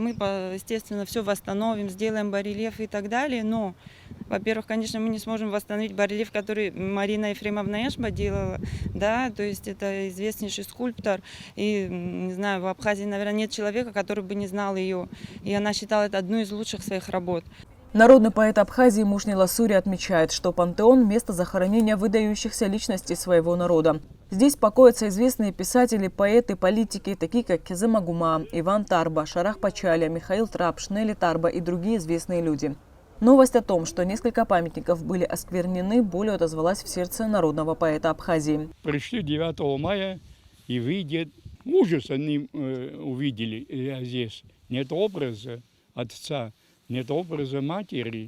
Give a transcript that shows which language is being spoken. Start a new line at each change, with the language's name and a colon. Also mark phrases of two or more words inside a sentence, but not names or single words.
Russian: Мы, естественно, все восстановим, сделаем барельеф и так далее, но, во-первых, конечно, мы не сможем восстановить барельеф, который Марина Ефремовна Эшба делала, да, то есть это известнейший скульптор, и, не знаю, в Абхазии, наверное, нет человека, который бы не знал ее, и она считала это одной из лучших своих работ. Народный поэт Абхазии Мушни Ласури отмечает, что пантеон – место захоронения выдающихся личностей своего народа. Здесь покоятся известные писатели, поэты, политики, такие как Кезем Агума, Иван Тарба, Шарах Пачаля, Михаил Трапш, Нелли Тарба и другие известные люди. Новость о том, что несколько памятников были осквернены, болью отозвалась в сердце народного поэта Абхазии. Пришли 9 мая и видят, ужас они увидели здесь. Нет образа отца, нет образа матери.